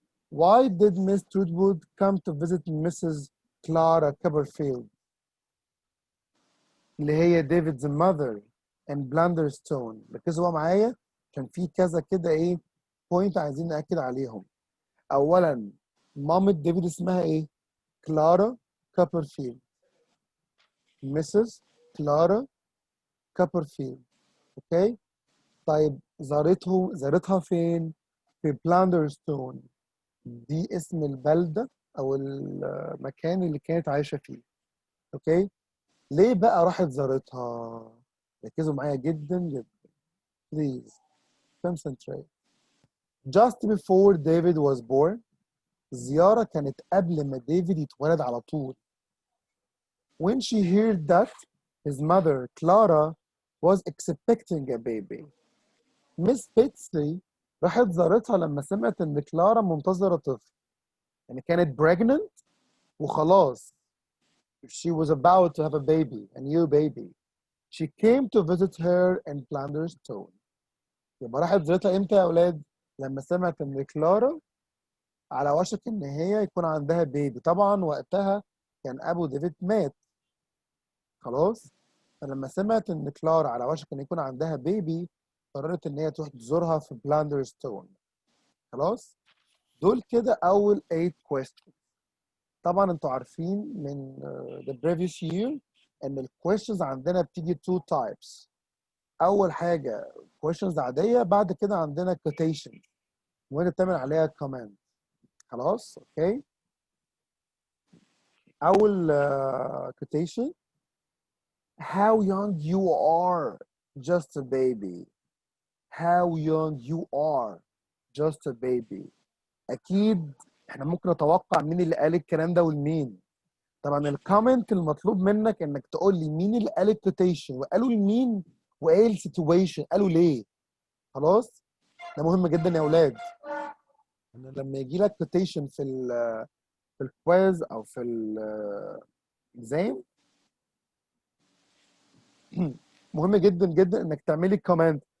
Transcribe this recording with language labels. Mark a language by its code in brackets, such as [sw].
[en] Why did Miss Trudwood come to visit Mrs. [ar] Clara Copperfield اللي هي ديفيد's [en] mother in Blunderstone؟ [ar] ركزوا بقى معايا، كان في كذا كده ايه بوينت عايزين نأكد عليهم. اولا مامة ديفيد اسمها ايه؟ كلارا كوبرفيلد. مسز كلارا كوبرفيلد. اوكي. طيب زارتها فين؟ في بلاندرستون، دي اسم البلدة أو المكان اللي كانت عايشة فيه. أوكي؟ ليه بقى راحت زارتها؟ ركزوا معايا جدا جدا. [en] Please concentrate. Just before David was born. [ar] الزيارة كانت قبل ما ديفيد يتولد على طول. [en] When she heard that his mother, Clara, was expecting a baby. [ar] Miss Betsy راحت زارتها لما سمعت إن كلارا منتظرة طفل. يعني كانت pregnant وخلاص. [en] She was about to have a baby, a new baby. She came to visit her in Blunderstone. [ar] يبقى راحت زيارتها امتى يا اولاد؟ لما سمعت ان كلارا على وشك ان هي يكون عندها بيبي. طبعا وقتها كان ابو ديفيد مات خلاص. فلما سمعت ان كلارا على وشك ان يكون عندها بيبي، قررت ان هي تروح تزورها في بلاندرستون. خلاص. دول كده اول 8 questions. طبعا انتوا عارفين من [en] the previous year [ar] ان الكويشنز عندنا بتيجي 2 types. اول حاجه questions عاديه، بعد كده عندنا quotation وانت بتعمل عليها comment. خلاص اوكي. [en] اول quotation: how young you are, just a baby. how young you are, just a baby. [ar] اكيد احنا ممكن نتوقع مين اللي قال الكلام ده والمين. طبعا الكومنت المطلوب منك انك تقول لي مين اللي قال الكوتيشن وقالوا لمين وايه السيتويشن، قالوا ليه. خلاص ده مهم جدا يا اولاد. لما يجي لك كوتيشن في الكويز او في الاكزام مهم جدا جدا انك تعملي كومنت.